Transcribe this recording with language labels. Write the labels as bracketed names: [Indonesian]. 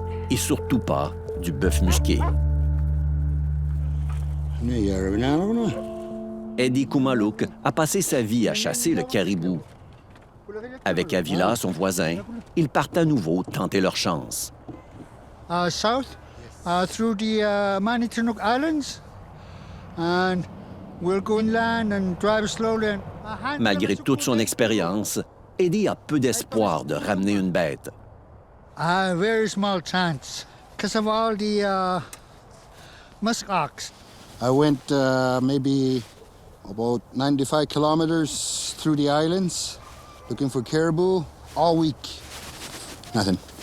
[French] Et surtout pas du bœuf musqué. Eddie Kumaluk a passé sa vie à chasser le caribou. Avec Avila, son voisin, ils partent à nouveau tenter leur chance. [English] South, through the Manitoulin Islands, and we'll go inland and drive slowly. [French] Malgré toute son expérience, Eddie a peu d'espoir de ramener une bête. [English] Very small chance, because of all the musk ox. I went maybe about 95 kilometers through the islands, looking for caribou all week. Nothing.